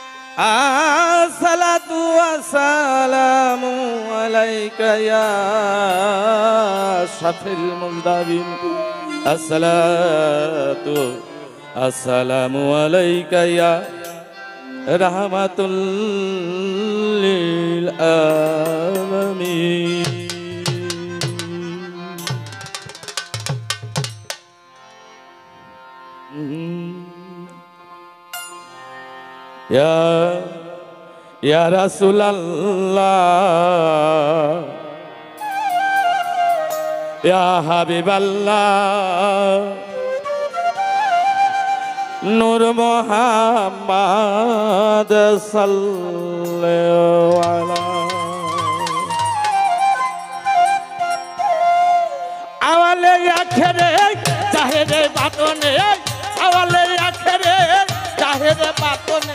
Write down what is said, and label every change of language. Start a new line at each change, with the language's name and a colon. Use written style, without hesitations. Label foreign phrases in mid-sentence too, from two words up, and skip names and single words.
Arabic: الصلاة والسلام عليك يا شفيع المذنبين الصلاة والسلام عليك يا رحمة للعالمين. يا رسول الله, يا حبيب الله، نور محمد صلى الله عليه.
Javanese: Awale akhire zahire batone, awale akhire zahire batone.